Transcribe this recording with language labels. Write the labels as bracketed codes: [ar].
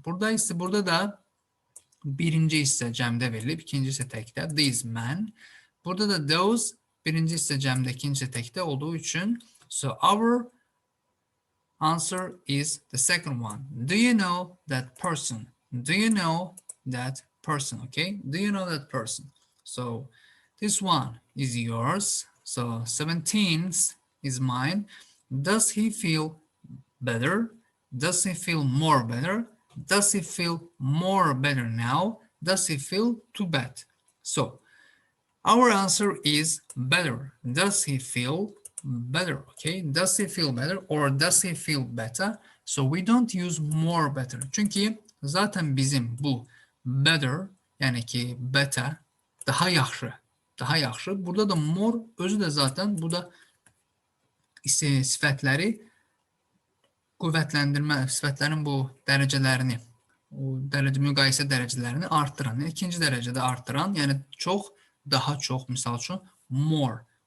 [az] Burada da birinci hissə cəmdə verilib, ikinci hissə təkdə. [en] These men. [az] Burada da those birinci hissə cəmdə, ikinci hissə təkdə olduğu üçün. [en] So our answer is the second one. Do you know that person? Do you know that person? Okay. Do you know that person? So this one is yours. So 17th is mine. Does he feel better? Does he feel more better? Does he feel more better now? Does he feel too bad? So our answer is better. Does he feel better? Okay. Does he feel better or does he feel better? So we don't use more better. [az] Çünkü zaten bizim bu better, yani ki better, daha yaxşı. Daha yaxşı. Burada da more özü de zaten bu da sifətləri qüvvətləndirmə, sifətlərin bu dərəcələrini, o müqayisə dərəcələrini artıran, ikinci dərəcədə artıran, yəni çox, daha çox, misal üçün more.